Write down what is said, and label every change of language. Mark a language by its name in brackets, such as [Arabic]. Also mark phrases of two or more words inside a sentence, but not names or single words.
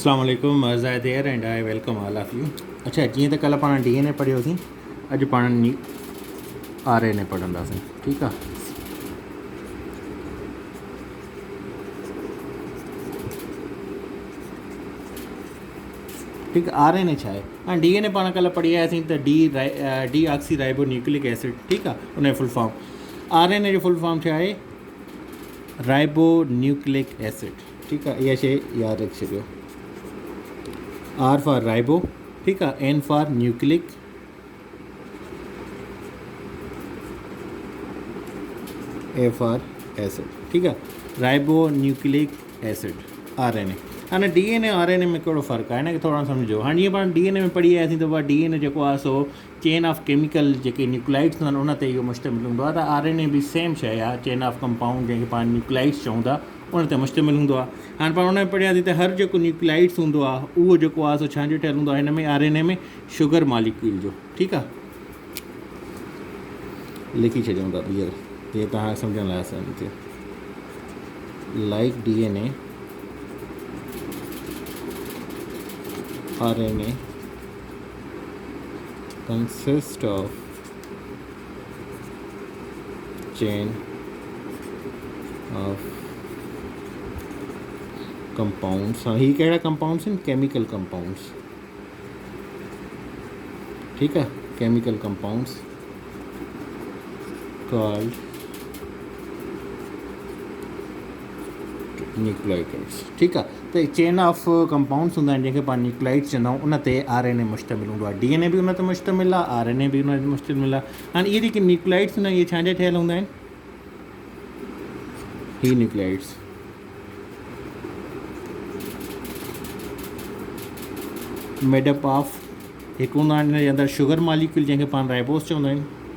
[Arabic] السلام عليكم [English] Zahid here and I welcome all of you. [Sindhi] अच्छा जीअं त कल्ह पाण DNA पढ़ियोसीं, अॼु पाण RNA पढ़ंदासीं। ठीकु आहे। ठीकु आहे। RNA छा आहे? हाणे DNA पाण कल्ह पढ़ी आयासीं त [English] deoxy ribo nucleic acid. [Sindhi] ठीकु आहे, उन जो [English] full form. [Sindhi] RNA जो [English] full form [Sindhi] छा आहे? [English] ribo nucleic acid. [Sindhi] ठीकु आहे, इहा शइ यादि रखी छॾियो। [English] R for ribo, [Hindi] ठीक है, [English] N for nucleic, A for acid. [Hindi] ठीक है, [English] ribo nucleic acid RNA. [Sindhi] हाँ DNA RNA में कहिड़ो फ़र्क़ु आहे, हिनखे थोरो सम्झो। हाँ जीअं पाण DNA में पढ़ी आयासीं त DNA जेको आहे सो [English] chain of chemical [Sindhi] जेके न्यूक्लाइड्स आहिनि उन ते इहो मुश्तमिल हूंदो आहे। त RNA बि सेम शइ आहे, [English] chain of compound [Sindhi] जंहिंखे पाण न्यूक्लाइड्स चऊं था, उन ते मुश्तमिल हूंदो आहे। हाणे पाण उन में पढ़ियासीं त हर जेको न्यूक्लाइड्स हूंदो आहे उहो जेको आहे सो छांजो ठहियलु हूंदो आहे? हिन में RNA में [English] sugar molecule [Sindhi] जो। ठीकु आहे, लिखी छॾियूं था ॿीहर जीअं तव्हां सम्झण लाइ आसानी थिए। [English] लाइक DNA, RNA consist of chain of compounds। [Sindhi] हाँ, ये कहिड़ा कंपाउंड्स आहिनि? [English] chemical compounds. [Hindi] ठीक है, [English] chemical compounds called nucleotides. [Sindhi] ठीक आहे, त [English] chain of compounds [Sindhi] हूंदा आहिनि जंहिंखे पाण न्यूक्लाइड्स चवंदा आहियूं, उन ते RNA मुश्तमिल हूंदो आहे। DNA बि उन ते मुश्तमिल आहे, RNA बि उन ते मुश्तमिल आहे। हाणे इहे जेके न्यूक्लाइड्स हूंदा आहिनि, इहे छांजा ठहियलु हूंदा आहिनि? ही न्यूक्लाइड्स [English] made up of, [Sindhi] हिकु हूंदा आहिनि हिन जे अंदरि [English] sugar molecule [Sindhi] जंहिंखे पाण राइबोस चवंदा आहियूं।